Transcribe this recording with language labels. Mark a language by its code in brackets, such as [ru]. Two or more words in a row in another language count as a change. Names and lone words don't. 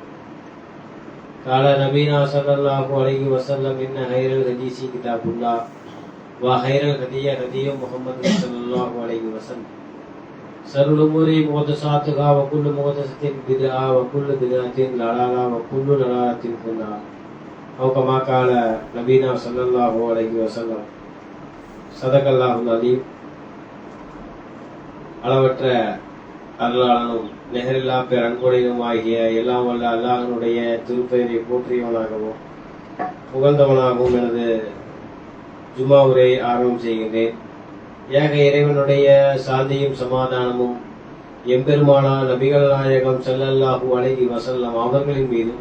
[ar] قال نبينا صلى الله عليه وسلم: إن خير الحديث كتاب الله وخير الهدي هدي محمد صلى الله عليه وسلم. شر الأمور محدثاتها وكل محدثة بدعة وكل بدعة ضلالة وكل ضلالة في النار. أو كما قال نبينا صلى الله عليه وسلم. صدق الله العظيم. [ta] அளவற்ற அருளாளனும் நிகரில்லா பேரன்புடையதும் ஆகிய எல்லாம் வல்ல அல்லாஹ்வினுடைய திருப்பெயரை போற்றியவனாகவும் புகழ்ந்தவனாகவும் எனது ஜும்மா உரை ஆரம்பம் செய்கின்றேன். ஏக இறைவனுடைய சாந்தியும் சமாதானமும் எம்பெருமானார் நபிகள் நாயகம் [ar] صلى الله عليه وسلم [ta] அவர்களின் மீதும்